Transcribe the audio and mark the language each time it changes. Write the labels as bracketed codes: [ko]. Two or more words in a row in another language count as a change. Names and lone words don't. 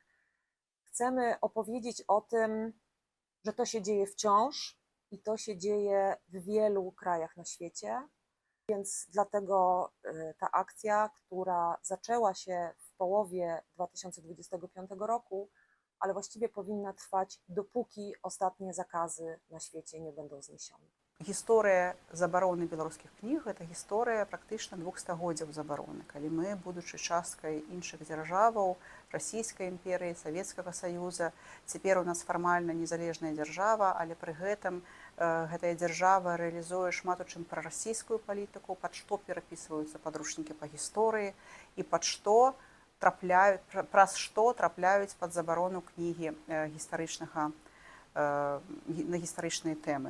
[pl] Chcemy opowiedzieć o tym, że to się dzieje wciąż i to się dzieje w wielu krajach na świecie, więc dlatego ta akcja, która zaczęła się w połowie 2025 roku, ale właściwie powinna trwać, dopóki ostatnie zakazy na świecie nie będą zniesione. [be] Гісторыя забароны беларускіх кніг гэта гісторыя практычна 2 стагоддзяў забароны, калі мы, будучы часткай іншых дзяржаваў, расійскай імперыі, Савецкага Саюза, цяпер у нас фармальна незалежная дзяржава, але пры гэтым гэтая дзяржава рэалізуе шмат у чым прарасійскую палітыку, пад што перапісваюцца падручнікі па гісторыі і праз што трапляюць пад забарону кнігі на гістарычныя тэмы.